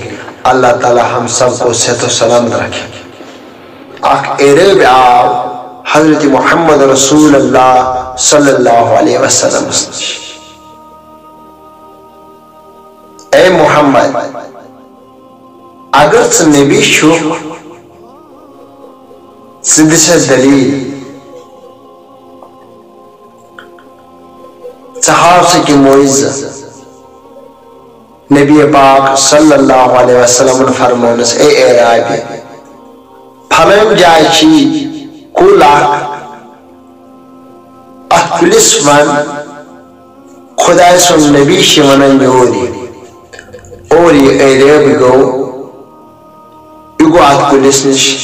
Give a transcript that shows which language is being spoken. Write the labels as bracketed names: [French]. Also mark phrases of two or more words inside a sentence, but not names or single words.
[Urdu] اللہ تعالی ہم سب کو صحت و سلامت رکھے۔ [Kashmiri] حضرت محمد [Arabic] رسول اللہ صلی اللہ علیہ وسلم [Kashmiri] اے محمد، اگر ژٕ نبی چھُکھ ژٕ دِ سا دلیل، ژٕ ہاو سا کینٛہہ معجزہ۔ نبی پاک [Arabic] صلی اللہ علیہ وسلم [Kashmiri] فرمونس اے اعرابی، پھلٲنۍ جایہِ چھی کُل اکھ، اتھ کُلِس ون خۄداے سُنٛد نبی چھِ ونان یور یہِ، اور یہِ اعرابی گوٚو، یہِ گوٚو اتھ کُلِس نِش۔